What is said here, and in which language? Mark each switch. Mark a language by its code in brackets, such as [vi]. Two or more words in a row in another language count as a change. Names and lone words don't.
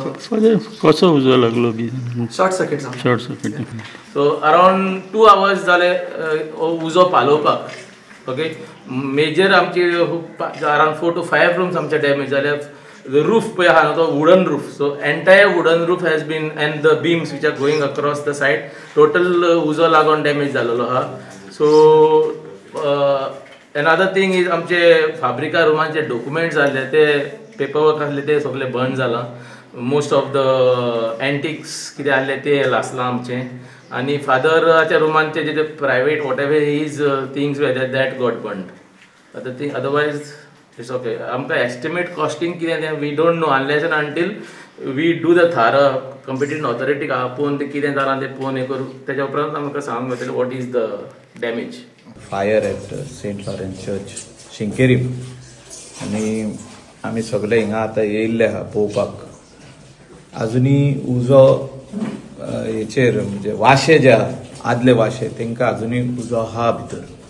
[kok] कसो उजो लागलो बी? [en] short circuit जावन. short circuit. so around 2 hours [kok] जाले उजो पालोवपाक. [en] okay, major [kok] आमची [en] around 4 to 5 rooms [kok] आमचे डॅमेज जाले. [en] the roof [kok] पळय आहा न्हू तो [en] wooden roof. so entire wooden roof has been and the beams which are going across the side total [kok] उजो लागून डॅमेज जालेलो आहा. [en] so another thing is [kok] आमचे फाब्रिका रुमांचे डॉक्युमेंट्स जाल्ले ते [en] paper work [kok] आसले ते सगळे बंद जाला. [en] most of the antiques [kok] कितें आहले ते लासलां आमचे. आनी फादराच्या रुमांचे जे [en] private what ever his things whether that got burnt. आतां thing otherwise it's okay. आमकां estimate costing [kok] कितें तें [en] we don't know unless and until we do the thar competent authority [kok] आपोवन तें कितें जालां तें पळोवन हें करूं. तेच्या उपरांत आमकां सांगूंक मेळटलें [en] what is the damage. fire at St. Lawrence Church Shinkerim. [kok] आनी आमी सगळे हिंगा आतां येयल्ले आहा पळोवपाक. आजुनी उजो हेचेर म्हणजे वाशे जे आहा आदले वाशे तेंकां आजुनी उजो आहा भितर.